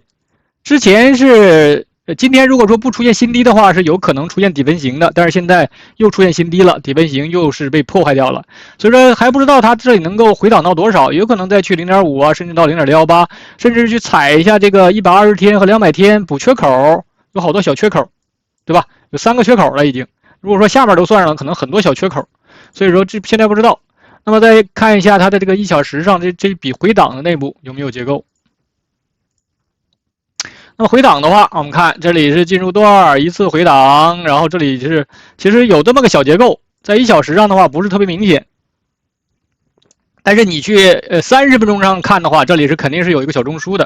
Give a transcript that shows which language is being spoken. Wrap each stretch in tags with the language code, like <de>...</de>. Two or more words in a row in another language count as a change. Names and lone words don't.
<zh>之前是今天如果說不出現新低的話，是有可能出現底分型的，但是現在又出現新低了，底分型又是被破壞掉了，所以說還不知道它這裡能夠回檔到多少，有可能再去 0.5 啊，甚至到 0.018， 甚至去踩一下這個120天和200天補缺口，有好多小缺口，對吧？有3個缺口了已經，如果說下面都算上了，可能很多小缺口，所以说這現在不知道。那麼再看一下它的這個1小時上這筆回檔的內部有沒有結構。那麼回檔的話，我們看這裡是進入段一次回檔，然後這裡是其實有這麼個小結構，在1小時上的話不是特別明顯，但是你去30分鐘上看的話，這裡是肯定是有一個小中樞的。</zh>